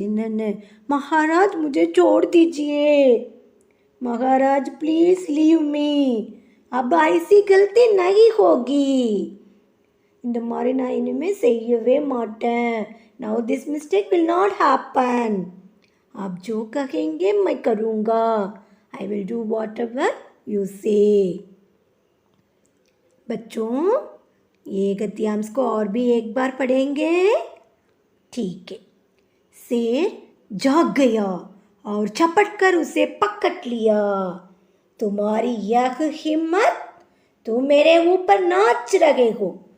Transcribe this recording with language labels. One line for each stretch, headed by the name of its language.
Tamil: என்னென்னு,
Hindi: महाराज मुझे छोड़ दीजिए, महाराज
English: please leave me,
Hindi: अब ऐसी गलती नहीं होगी,
Tamil: இந்த மாதிரி நான் இனிமேல் செய்யவே மாட்டேன்.
English: now this mistake will not happen,
Hindi: आप जो कहेंगे मैं करूँगा,
English: I will do whatever you say.
Hindi: बच्चों ये गद्यांश को और भी एक बार पढ़ेंगे, ठीक है. शेर जाग गया और झपट कर उसे पकड़ लिया. तुम्हारी यह हिम्मत, तुम मेरे ऊपर नाच रहे हो,